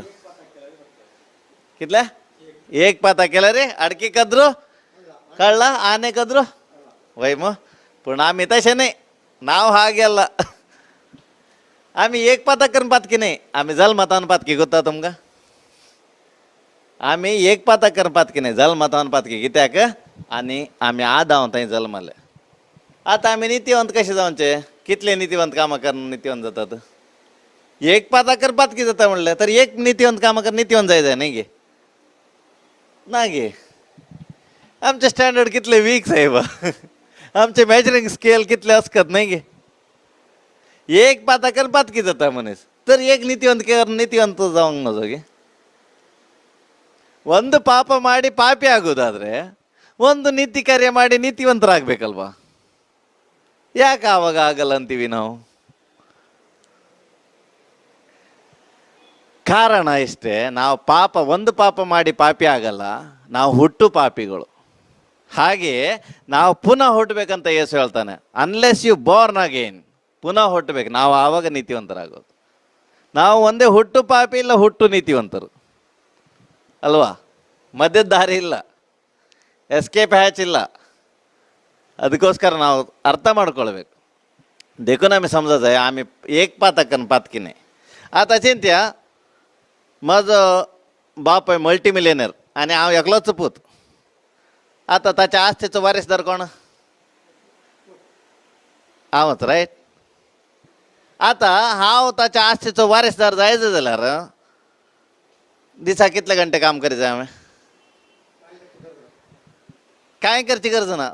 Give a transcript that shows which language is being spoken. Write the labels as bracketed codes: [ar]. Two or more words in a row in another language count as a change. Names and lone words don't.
[kok] कितल्या एक पाता केल्यार रे आडकी कद्रो कळला आने कद्रो वय मग. पूण आमी तशें न्ही. नांव हा गेला आम्ही एक पाताकन पातकी नाही, आम्ही जल्मातान पातकी गोता तुमका. आम्ही एक पाताकन पातकी नाही, जल्मातान पातकी कित्याक आणि आम्ही आदाव थंय जल्माले. आता आम्ही नीतिवंत कसे जाऊनचे, कितले नीतिवंत कामं करून नीतिवंत जातात. एक पाताकर पातकी जाता म्हणलं तर एक नीतिवंत कामं कर नीतिवंत जायचं नाही गे ना गे. आमचे स्टँडर्ड कितले वीक साहेब. आमचे [en] measuring scale [kok] कितले असतात नाही गे. एक पाताकर पातकी जाता मनीस तर एक नीतिवंत नीतिवंत जाऊंग नजो गे. [kn] ಒಂದು ಪಾಪ ಮಾಡಿ ಪಾಪಿ ಆಗೋದಾದ್ರೆ ಒಂದು ನೀತಿ ಕಾರ್ಯ ಮಾಡಿ ನೀತಿವಂತರಾಗಬೇಕಲ್ವಾ. ಯಾಕೆ ಆವಾಗ ಆಗಲ್ಲ ಅಂತೀವಿ ನಾವು. ಕಾರಣ ಇಷ್ಟೇ, ನಾವು ಒಂದು ಪಾಪ ಮಾಡಿ ಪಾಪಿ ಆಗಲ್ಲ, ನಾವು ಹುಟ್ಟು ಪಾಪಿಗಳು. ಹಾಗೆ ನಾವು ಪುನಃ ಹುಟ್ಟಬೇಕಂತ ಯೇಸು ಹೇಳ್ತಾನೆ. [en] unless you born again, [kn] ಪುನಃ ಹುಟ್ಟಬೇಕು, ನಾವು ಆವಾಗ ನೀತಿವಂತರಾಗೋದು. ನಾವು ಒಂದೇ ಹುಟ್ಟು ಪಾಪಿ ಇಲ್ಲ ಹುಟ್ಟು ನೀತಿವಂತರು ಅಲ್ವಾ. ಮಧ್ಯದ ದಾರಿ ಇಲ್ಲ, [en] escape hatch [kn] ಇಲ್ಲ. ಅದಕ್ಕೋಸ್ಕರ ನಾವು ಅರ್ಥ ಮಾಡ್ಕೊಳ್ಬೇಕು. [kok] देखून आम्ही समजत आहे आम्ही एक पाताकन पातकी नाही. आता चिंत्या माझं बाप आहे मल्टीमिलियनर आणि हांव एकलोच पूत. आता ताच्या आस्तेचो वारीसदार कोण, हांवच रायट. आता हांव ताच्या आस्तेचो वारीसदार जायचं जाल्यार दिसा कितले घंटे काम करीत हांवें, कांय करची गरज ना.